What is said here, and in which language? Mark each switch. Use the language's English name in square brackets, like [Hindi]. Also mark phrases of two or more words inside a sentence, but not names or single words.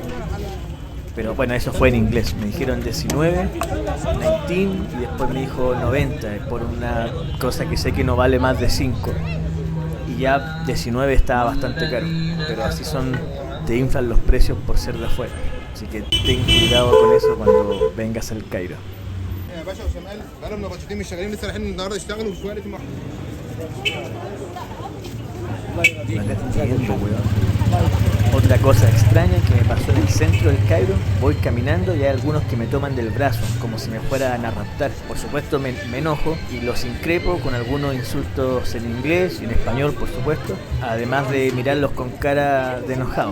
[Spanish] Pero bueno, eso fue en inglés. Me dijeron 19, 19 y después me dijo 90 por una cosa que sé que no vale más de 5. Y ya 19 estaba bastante caro. Pero así son, te inflan los precios por ser de afuera. Así que ten cuidado con eso cuando vengas al Cairo. [Arabic] يا باشا وشمال بقالهم نبطشتين مش شغالين لسه رايحين النهارده يشتغلوا وشويه لقيتهم [Spanish] Otra cosa extraña que me pasó en el centro del Cairo, voy caminando y hay algunos que me toman del brazo, como si me fueran a raptar. Por supuesto me enojo y los increpo con algunos insultos en inglés y en español, por supuesto, además de mirarlos con cara de enojado.